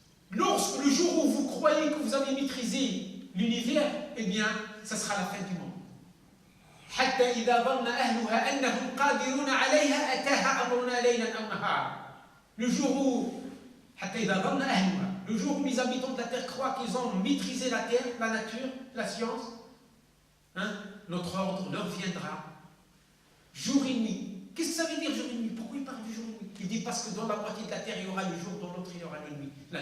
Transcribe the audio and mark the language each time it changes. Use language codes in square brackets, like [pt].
[fr] Lorsque le jour où vous croyez que vous avez maîtrisé l'univers, eh bien, ça sera la fin du monde. [ar] حتى إذا ظن أهلها أنهم قادرون عليها أتاها أمرنا ليلا أو نهارا. [fr] Le jour où, [ar] حتى إذا ظن أهلها, [fr] le jour où les habitants de la terre croient qu'ils ont maîtrisé la terre, la nature, la science, notre ordre leur viendra jour et nuit. Qu'est-ce que ça veut dire jour et nuit? Pourquoi il parle du jour et nuit? Il dit parce que dans la moitié de la terre il y aura le jour, dans l'autre il y aura la nuit.